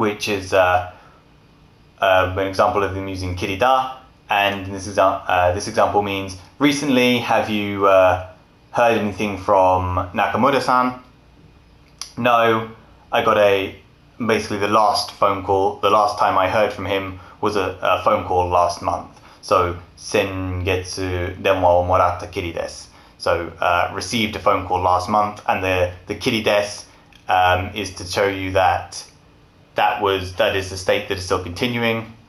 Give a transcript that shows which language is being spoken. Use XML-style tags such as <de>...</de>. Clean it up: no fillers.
<en>Which is an example of them using kirida, and this example means recently have you heard anything from Nakamura-san? No, I got basically the last time I heard from him was a phone call last month.</en> <ja>So 先月電話をもらったきりです.</ja> <en>So received a phone call last month, and the kiri des is to show you that is the state that is still continuing.</en>